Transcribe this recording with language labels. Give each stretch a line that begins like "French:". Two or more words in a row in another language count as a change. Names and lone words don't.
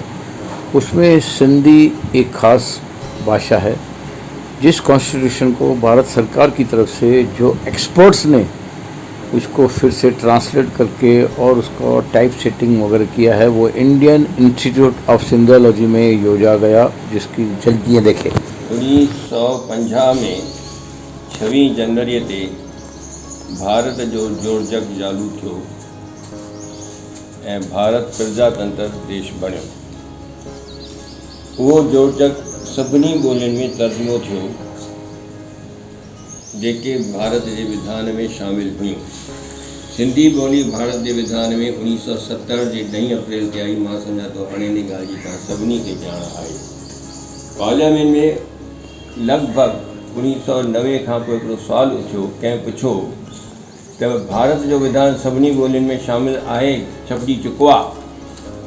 Hindi: उसमें सिंधी एक ख़ास भाषा है, जिस कॉन्स्टिट्यूशन को भारत सरकार की तरफ से जो एक्सपर्ट्स ने उसको फिर से ट्रांसलेट करके और उसको
English: type setting
Hindi: वगैरह किया है, वो इंडियन इंस्टीट्यूट ऑफ सिंधियोलॉजी में योजा गया, जिसकी झलकियाँ देखें।
Sindhi: 1950 में 26 जनवरी ते भारत जो जोड़जग चालू थियो ऐं भारत प्रजातंत्र देश बणियो। वो जोड़जग सभिनी ॿोलियुनि में तर्जुमो थियो जेके भारत के विधान में शामिल हुई। सिंधी ॿोली भारत के विधान में 1970 के 10 अप्रैल ते आई। मां सम्झा तो हाणे इन ॻाल्हि जी तव्हां सभिनी खे ॼाण आहे। पार्लियामेंट में लगभग 1990 खां पोइ हिकिड़ो सुवाल उथियो, कंहिं पुछो त भारत जो विधान सभिनी ॿोलियुनि में शामिल आहे, छपिजी चुको आहे?